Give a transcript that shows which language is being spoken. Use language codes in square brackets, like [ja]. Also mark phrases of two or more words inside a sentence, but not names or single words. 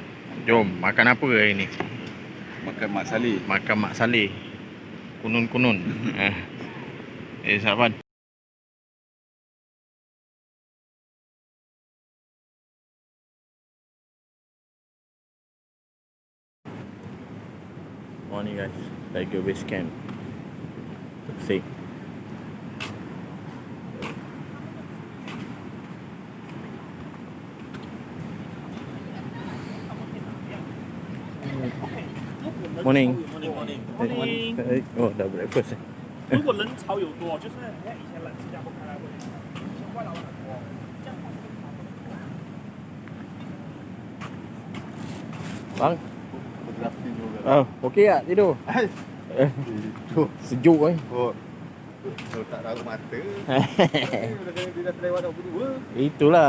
[ms] Jom, makan apa hari ni? Makan Mak Saleh. Makan Mak Saleh. Kunun-kunun. Sarapan. [en] Morning guys, Tiger Base Camp. Safe. Morning. [ms] Oh, dah breakfast [zh] 如果人潮有多，就是以前冷气架不开来会，外劳很多，这样 [ms] Bang. Fotografi juga. Oh, okey tak tidur? Sejuk kan? Oh. Kalau tak raut mata. Dia dah terlewat dah berdua. Itulah.